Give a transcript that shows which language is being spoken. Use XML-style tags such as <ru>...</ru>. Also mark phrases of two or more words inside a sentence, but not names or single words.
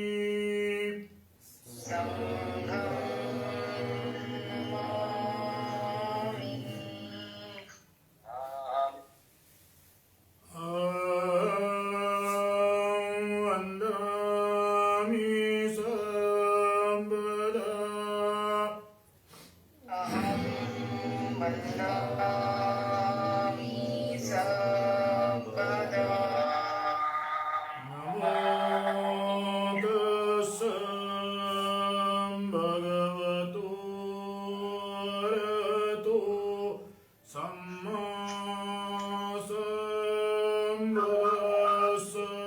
<sa>सङ्घं नमामि</sa> <pi>Vandami Sambhada.</pi> <sa>अहं वन्दामि सर्वदा</sa> <pi>Namo tassa bhagavato arahato samma sambuddhassa.</pi>